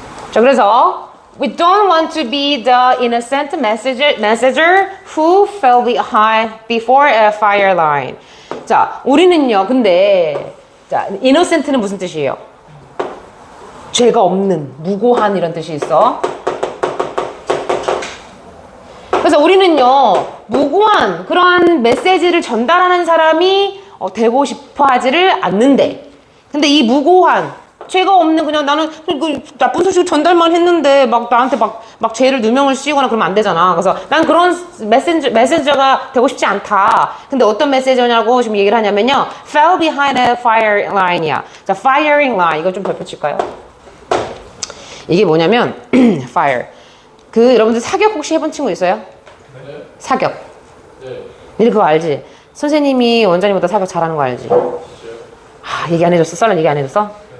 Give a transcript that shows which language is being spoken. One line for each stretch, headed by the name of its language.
Korean: 자, 그래서
English: we don't want to be the innocent messenger who fell behind before a fire line.
Korean: 자, 우리는요. 근데 자, innocent는 무슨 뜻이에요? 죄가 없는, 무고한 이런 뜻이 있어. 그래서 우리는요. 무고한 그런 메시지를 전달하는 사람이 되고 싶어 하지를 않는데. 근데 이 무고한 죄가 없는 그냥 나는 그 나쁜 소식을 전달만 했는데 막 나한테 막 죄를 누명을 씌우거나 그러면 안 되잖아. 그래서 난 그런 메신저가 되고 싶지 않다. 근데 어떤 메시저냐고 지금 얘기를 하냐면요.
English: fell behind a fire line이야.
Korean: 자, firing line 이거 좀 덧붙일까요? 이게 뭐냐면 fire. 여러분들 사격 혹시 해본 친구 있어요? 네. 사격. 네. 니네 그거 알지? 선생님이 원장님보다 사격 잘하는 거 알지? 진짜요? 얘기 안 해줬어? 썰은 얘기 안 해줬어?